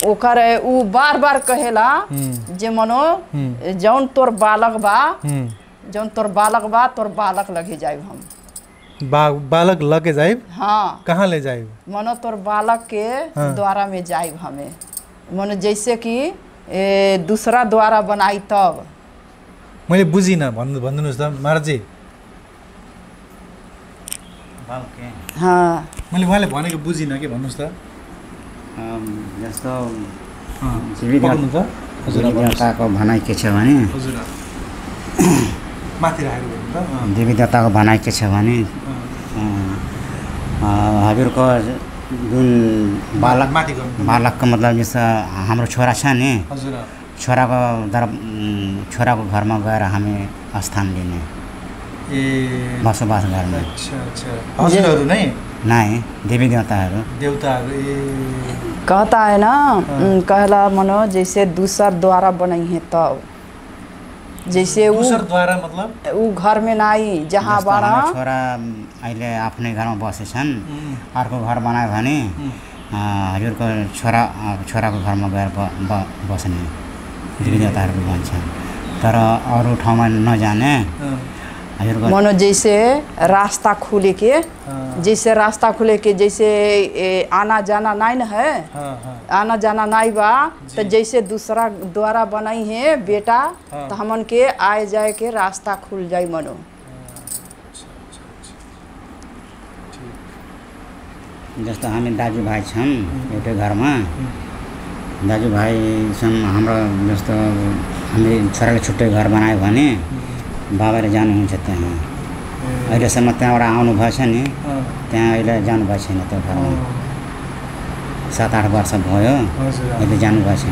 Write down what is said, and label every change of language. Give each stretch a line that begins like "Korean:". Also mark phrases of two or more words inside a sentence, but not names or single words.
Bhojpuri: ओकर उ बार बार कहेला जे मनो जौन तोर बालक बा जौन तोर बालक लगे जाइब हम बालक लगे जाइब। हाँ कहाँ ले जाइब? मनो तोर बालक के द्वारा में जाइब हमें। मनो जैसे कि दूसरा द्वारा बनाई तब।
Nepali: मैले बुझिनँ, भन्दिनुहोस् त महाराजी। हाँ मैले उहाँले भनेको बुझिनँ के, भन्नुहोस् त। जस्तो पक्राउनु त हजुर, देवताको भनाइ के छ भने हजुर माथि राखेर भन्नु त। देवी देवताको भनाइ के छ भने हजुरको जुन माथि गर्नु। बालकको मतलब जस्तो हाम्रो छोरा छ नि, हजुर छोराको घरमा गएर हामी स्थान लिने, बसोबास गर्ने। अच्छा अच्छा, हजुरहरू नै देवी देवताहरू
Bhojpuri: कहता है ना, कहला मनो जैसे दूसर द्वारा बनाई है तब, जैसे दूसर द्वारा मतलब ऊ घर में नाई जहाँ बाड़ा
Nepali: छोरा अहिले आफ्नै घरमा बसेछन्, अर्को घर बनायो भने हजुरको छोराको घरमा गएर बस्ने देवी देवताहरू भन्छन्। तर अरू ठाउँमा नजाने हजुरको
Bhojpuri: मनो जैसे रास्ता खुले के, जैसे आना जाना नहीं न है, आना जाना नहीं बा, तो जैसे दूसरा द्वारा बनाई है बेटा, तो हमन के आए जाए के रास्ता खुल जाए मनो।
Nepali: जस्तो हामी दाजुभाइ छन् एउटै घरमा, दाजुभाइ छन् हाम्रो, जस्तो हामी छोराले छुट्टै घर बनायो भने बाबाले जानुहुन्छ त्यहाँ, अहिलेसम्म त्यहाँबाट आउनु भएछ नि, त्यहाँ अहिले जानुभएको छैन त्यो घरमा, 7-8 वर्ष भयो, अहिले जानुभएको छैन।